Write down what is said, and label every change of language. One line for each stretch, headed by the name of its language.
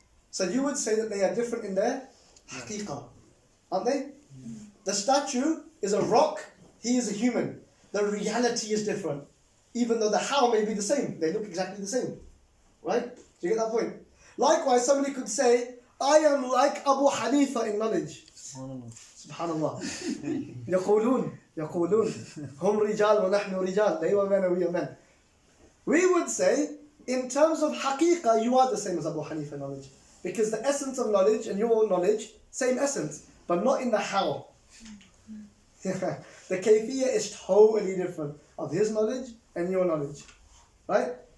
English: So you would say that they are different in their haqiqah. Aren't they? The statue is a rock, he is a human. The reality is different. Even though the how may be the same. They look exactly the same. Right? Do you get that point? Likewise, somebody could say, I am like Abu Hanifa in knowledge. Subhanallah.
Arabic: يقولون هم رجال ونحن رجال.
English: They were men and we are men. We would say, in terms of haqiqah, you are the same as Abu Hanifa in knowledge. Because the essence of knowledge and your knowledge, same essence. But not in the how. The kayfiyah is totally different of his knowledge and your knowledge. Right?